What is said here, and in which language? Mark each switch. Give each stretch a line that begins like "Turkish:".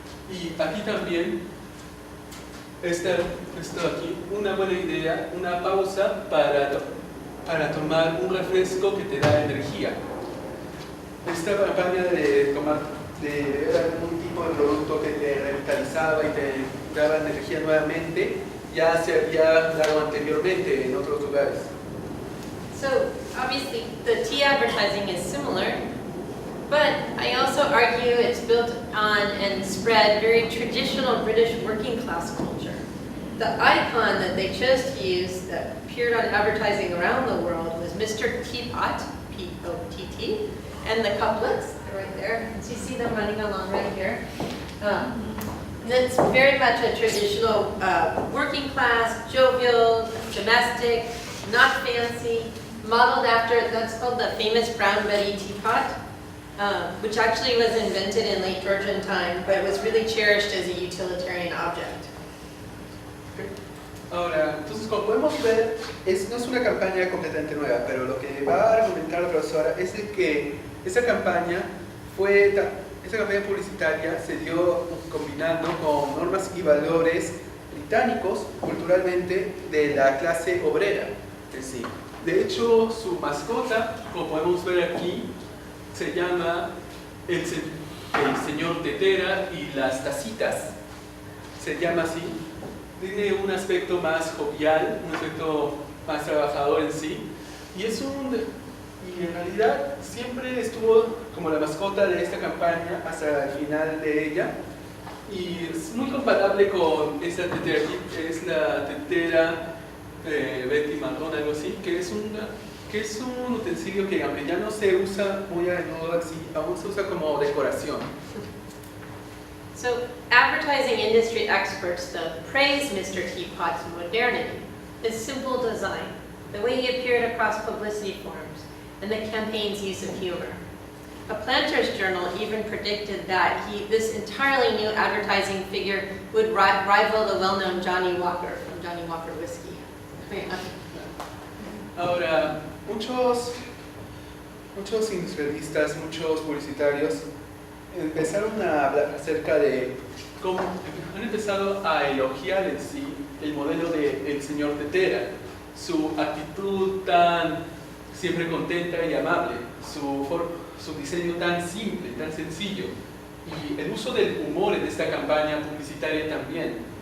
Spanish: Y aquí también está aquí una buena idea, una pausa para tomar un refresco que te da energía. Esta campaña de beber algún tipo de producto que te revitalizaba y te daba energía nuevamente, ya se había dado anteriormente en otros lugares.
English: So obviously the tea advertising is similar, but I also argue it's built on and spread very traditional British working class culture. The icon that they chose to use that appeared on advertising around the world was Mr. Teapot, P-O-T-T, and the couplets, they're right there. So you see them running along right here. It's very much a traditional working class, jovial, domestic, not fancy, modeled after, that's called the famous Brown Betty teapot, which actually was invented in late Georgian time, but it was really cherished as a utilitarian object.
Spanish: Ahora, entonces como podemos ver, no es una campaña completamente nueva, pero lo que va a argumentar la profesora es de que esa campaña publicitaria se dio combinando con normas y valores británicos, culturalmente, de la clase obrera en sí. De hecho, su mascota, como podemos ver aquí, se llama el señor Tetera y las tacitas. Se llama así. Tiene un aspecto más jovial, un aspecto más trabajador en sí. Y en realidad siempre estuvo como la mascota de esta campaña hasta el final de ella. Y es muy comparable con esta tetera aquí, que es la tetera Betty Marrón, algo así, que es un utensilio que aunque ya no se usa muy a menudo así, aún se usa como decoración.
English: So advertising industry experts though praise Mr. Teapot's modernity, his simple design, the way he appeared across publicity forms, and the campaign's use of humor. A Planter's Journal even predicted that this entirely new advertising figure would rival the well-known Johnny Walker from Johnny Walker Whiskey.
Spanish: Ahora, muchos industrialistas, muchos publicitarios empezaron a hablar acerca de cómo han empezado a elogiar en sí el modelo del señor Tetera, su actitud tan siempre contenta y amable, su diseño tan simple, tan sencillo, y el uso del humor en esta campaña publicitaria también.